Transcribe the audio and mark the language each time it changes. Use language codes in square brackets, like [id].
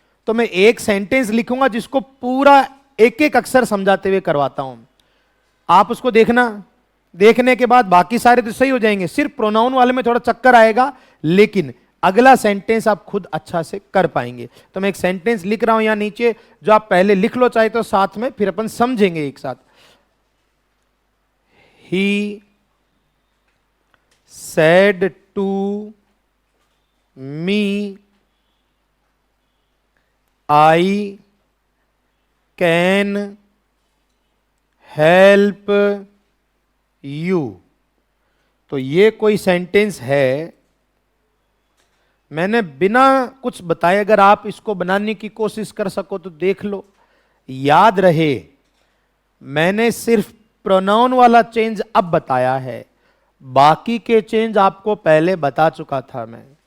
[hi] तो मैं एक सेंटेंस लिखूंगा जिसको पूरा एक एक अक्षर समझाते हुए करवाता हूं, आप उसको देखना, देखने के बाद बाकी सारे तो सही हो जाएंगे, सिर्फ प्रोनाउन वाले में थोड़ा चक्कर आएगा, लेकिन अगला सेंटेंस आप खुद अच्छा से कर पाएंगे। तो मैं एक सेंटेंस लिख रहा हूं यहां नीचे, जो आप पहले लिख लो चाहे तो साथ में, फिर अपन समझेंगे एक साथ। [en] He said to me I can help you। [hi] तो ये कोई सेंटेंस है, मैंने बिना कुछ बताए, अगर आप इसको बनाने की कोशिश कर सको तो देख लो। याद रहे मैंने सिर्फ प्रोनाउन वाला चेंज अब बताया है, बाकी के चेंज आपको पहले बता चुका था मैं।